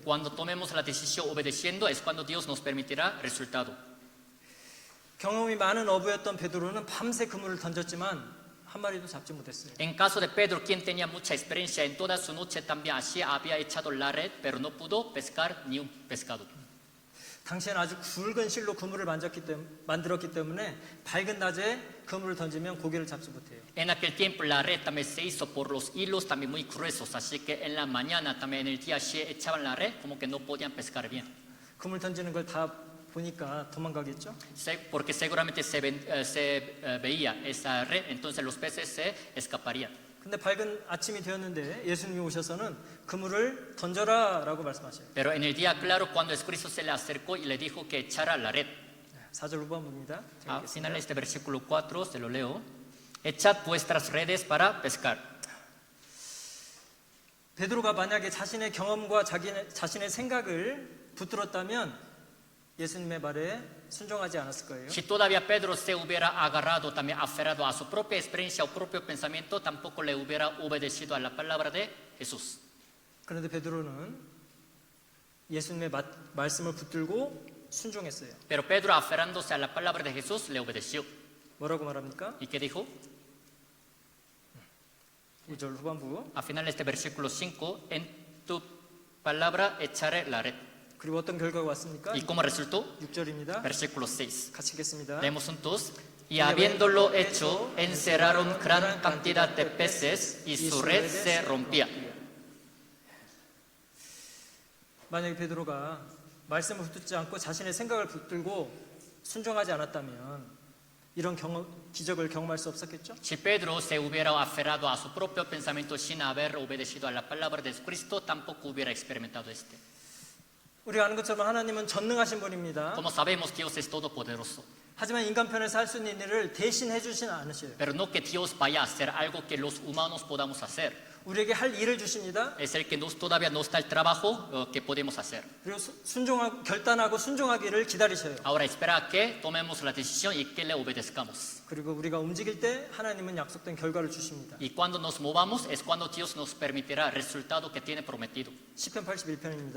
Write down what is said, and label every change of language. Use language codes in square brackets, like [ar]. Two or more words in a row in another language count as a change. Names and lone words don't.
[es] Cuando tomemos la decisión obedeciendo es cuando Dios nos permitirá resultado. [ko] 경험이 많은 어부였던 베드로는 밤새 그물을 던졌지만 한 마리도 잡지 못했어요. [es] En caso de Pedro, quien tenía mucha experiencia, en toda su noche también así había echado la red, pero no pudo pescar ni un pescado. [ko] 당시에는 아주 굵은 실로 그물을 만들었기 때문에 밝은 낮에 그물을 던지면 고기를 잡지 못해요. [es] En aquel tiempo la red también se hizo por los hilos también muy gruesos, así que en la mañana también en el día se echaban la red como que no podían pescar bien. [ko] 그물 던지는 걸 다 보니까 도망가겠죠? [es] Porque seguramente se veía esa red, entonces los peces se escaparían. [ko] 근데 밝은 아침이 되었는데 예수님이 오셔서는 그물을 던져라라고 말씀하셔요. [es] Pero en el día claro, cuando Cristo se le acercó y le dijo que echara la red. [ko] 4절 후반부입니다. [es] Al final de este versículo 4, se lo leo. Echad vuestras redes para pescar. [ko] 베드로가 만약에 자신의 경험과 자신의 생각을 붙들었다면 예수님의 말에 순종하지 않았을 거예요. [es] Si todavía Pedro se hubiera agarrado, también aferrado a su propia experiencia o propio pensamiento, tampoco le hubiera obedecido a la palabra de Jesús. [ko] 그런데 베드로는 예수님의 말씀을 붙들고 순종했어요. [es] Pero Pedro, aferrándose a la palabra de Jesús, le obedeció. [ko] 뭐라고 말합니까? [es] ¿Y qué dijo? [ko] 5절 후반부. [es] Al final de este versículo 5, en tu palabra echaré la red. [ko] 그리고 어떤 결과가 왔습니까? [es] ¿Y cómo resultó? [ko] 6절입니다. [es] Versículo 6. [ko] 같이 읽겠습니다. [es] Leemos juntos. Y habiéndolo hecho, encerraron gran cantidad de peces y su red se rompía. [ko] 만약에 베드로가 말씀을 붙들지 않고 자신의 생각을 붙들고 순종하지 않았다면 이런 기적을 경험할 수 없었겠죠? [es] Si Pedro se hubiera aferrado a su propio pensamiento sin haber obedecido a la palabra de Cristo, tampoco hubiera experimentado este. [ko] 우리가 아는 것처럼 하나님은 전능하신 분입니다. [es] Como sabemos, Dios es todopoderoso. [ko] 하지만 인간 편에서 할 수 있는 일을 대신 해주진 않으셔요. [es] Pero no que Dios vaya a hacer algo que los humanos podamos hacer. [ko] 우리에게 할 일을 주십니다. [es] Es el que todavía no está el trabajo que podemos hacer. [ko] 그리고 결단하고 순종하기를 기다리셔요. [es] Ahora espera que tomemos la decisión y que le obedezcamos. [ko] 그리고 우리가 움직일 때 하나님은 약속된 결과를 주십니다. [es] Y cuando nos movamos es cuando Dios nos permitirá el resultado que tiene prometido. [ko] 시편 81편입니다.